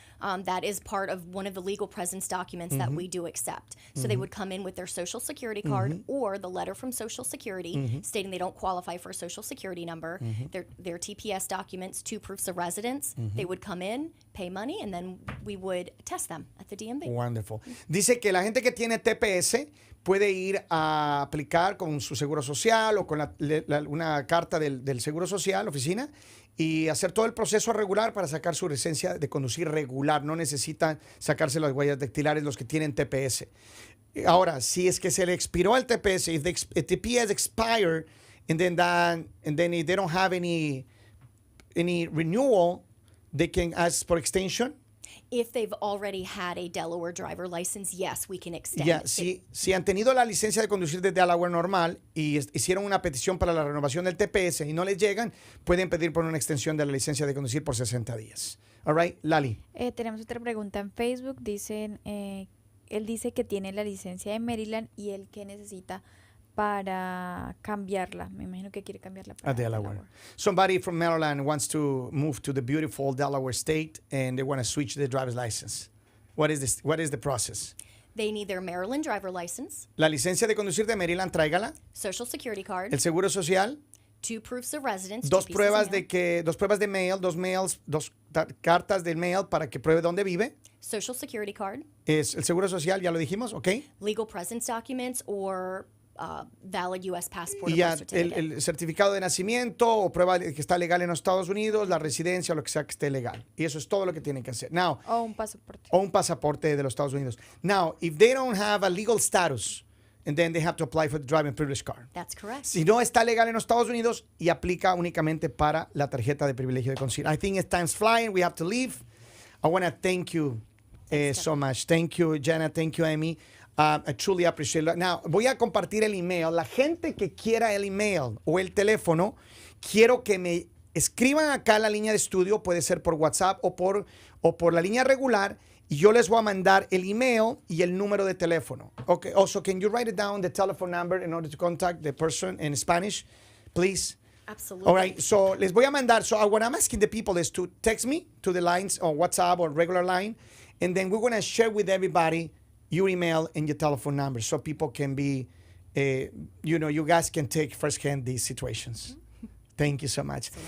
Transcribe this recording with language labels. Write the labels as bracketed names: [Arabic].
[English] That is part of one of the legal presence documents that we do accept. So they would come in with their Social Security card or the letter from Social Security stating they don't qualify for a Social Security number, their TPS documents, 2 proofs of residence. They would come in, pay money, and then we would test them at the DMV. Wonderful. [Spanish] Dice que la gente que tiene TPS puede ir a aplicar con su seguro social o con una carta del seguro social, oficina, y hacer todo el proceso regular para sacar su licencia de conducir regular. No necesitan sacarse las huellas dactilares los que tienen TPS. Ahora, si es que se le expiró el TPS, [English] if the TPS expire and then if they don't have any renewal, they can ask for extension. If they've already had a Delaware driver license, yes, we can extend. [Spanish] Ya, si han tenido la licencia de conducir de Delaware normal y hicieron una petición para la renovación del TPS y no les llegan, pueden pedir por una extensión de la licencia de conducir por 60 días. [English] All right, Lali. [Spanish] Tenemos otra pregunta en Facebook. Dicen, él dice que tiene la licencia de Maryland y él que necesita para cambiarla. Me imagino que quiere cambiarla para Delaware. [English] Somebody from Maryland wants to move to the beautiful Delaware state and they want to switch the driver's license. What is the process? They need their Maryland driver license, [Spanish] La licencia de conducir de Maryland, tráigala. [English] Social Security card, [Spanish] El seguro social. [English] 2 proofs of residence, 2 pieces of [Spanish] pruebas [English] mail, [Spanish] dos pruebas de mail, 2 mails, 2 cartas del mail para que pruebe dónde vive. [English] Social Security card, [Spanish] Es el seguro social, ya lo dijimos, ¿ok? [English] legal presence documents, or valid U.S. passport [Spanish] Y [English] or [Spanish] ya [English] birth certificate. [Spanish] el certificado de nacimiento o prueba de que está legal en los Estados Unidos, la residencia o lo que sea que esté legal. Y eso es todo lo que tienen que hacer. [English] Now, [Spanish] O un pasaporte. o un pasaporte de los Estados Unidos. [English] Now, if they don't have a legal status, and then they have to apply for the driving privilege card. That's correct. [Spanish] Si no está legal en los Estados Unidos y aplica únicamente para la tarjeta de privilegio de conducir. [English] I think it's time's flying. We have to leave. I want to thank you so much. Thank you, Jenna. Thank you, Amy. I truly appreciate it. [Spanish] Now, voy a compartir el email. La gente que quiera el email o el teléfono, quiero que me escriban acá en la línea de estudio. Puede ser por WhatsApp o por la línea regular. Y yo les voy a mandar el email y el número de teléfono. [English] Okay. Also, can you write it down, the telephone number, in order to contact the person in Spanish, please? Absolutely. All right, so [Spanish] les voy a mandar. [English] So what I'm asking the people is to text me to the lines on WhatsApp or regular line, and then we're going to share with everybody your email and your telephone number so people can be, you guys can take firsthand these situations. Thank you so much.